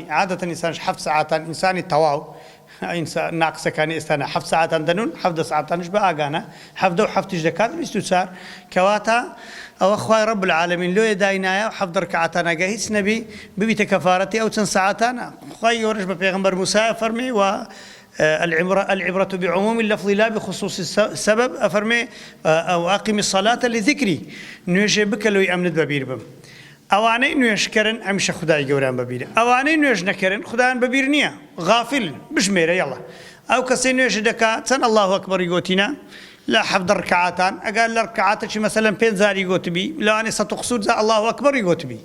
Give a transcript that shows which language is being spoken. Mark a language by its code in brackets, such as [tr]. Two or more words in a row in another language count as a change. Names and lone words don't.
[ckb] عادەتەن ئینسانش 7 سەعاتان ئینسانی تەواو ناقسەکانی ئێستانە 7 سەعاتان دەنون، 17 سەعاتانش بە ئاگانە 17 و 7 دەکات 24 کەواتە ئەوە خوای [ar] رب العالمین [ckb] لۆیە داینایە و 17 ڕەکعاتان ئەگە هیچ نەبی ببیتە کەفارەتی ئەو چەند سەعاتانە. [ar] خوای گەورەش بە پێغەمبەر موسا فەرمی و العبرة بعموم اللفظ لا بخصوص السبب. [ckb] أفرمي أو [ar] أقم الصلاة لذكري [ckb] نوێژێ بکە لۆی ئەمنت بەبیر بم. ئەوانەی نوێژکردن ئەمیشە خودای گەورەیان بەبیرە، ئەوانەی نوێژ نەکردن خودایان بەبیر نییە، غافل بژمێرە. یەڵا ئەو کەسەی نوێژ دەکات چەند [ar] الله ئەکبەری [ckb] گوتینە لە 17 ڕەکعاتان، ئەگەر لە ڕەکعاتێکی مەسەلەن 5 زاری گوتبی لەوانەیە 100 جا [ar] الله ئەکبەری [ckb] گوتبی.